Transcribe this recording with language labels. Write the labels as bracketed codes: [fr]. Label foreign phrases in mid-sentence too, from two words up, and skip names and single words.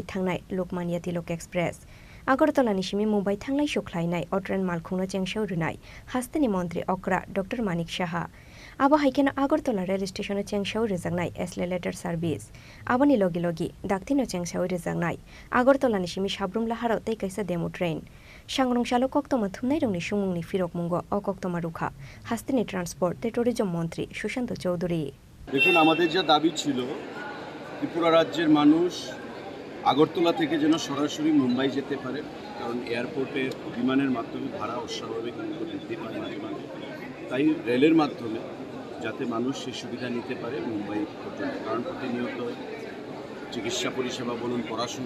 [trp] थांनाय लोकमान्य तिलक एक्सप्रेस आगरतलानि सिमी मुम्बाइ थांलाय सुख्लायनाय अट्रान मालखुंनो चेंसाव रुनाय हास्तेनि मन्त्री अक्रा डक्टर मानिक साहा आबो हाइकेनो आगरतला रेल स्टेशनो चेंसाव रोजांनाय [en] escalator service [trp] आबोनि लगे लगे दाक्तिनो चेंसाव रोजांनाय आगरतलानि सिमी साब्रुम लाहाराव ते कैसा [en] demo train [trp] सांग्रंशालो कक्तमा थुमनाय रंनि सुमुंनि फिरक मुंगो अकक्तमा रुखा हास्तेनि ट्रान्सपोर्ट ते टुरिजम मन्त्री सुशाন্ত चौधुरी [bn] দেখুন আমাদের যা দাবি ছিল ত্রিপুরা রাজ্যের মানুষ আগরতলা থেকে যেন সরাসরি মুম্বাই যেতে পারে কারণ এয়ারপোর্টে বিমানের মাধ্যমে ভাড়া অস্বাভাবিক বৃদ্ধি পায় মাঝে মাঝে তাই রেলের মাধ্যমে যাতে মানুষ সেই সুবিধা নিতে পারে মুম্বাই পর্যন্ত কারণ প্রতিনিয়ত চিকিৎসা পরিষেবা বলুন পড়াশোনা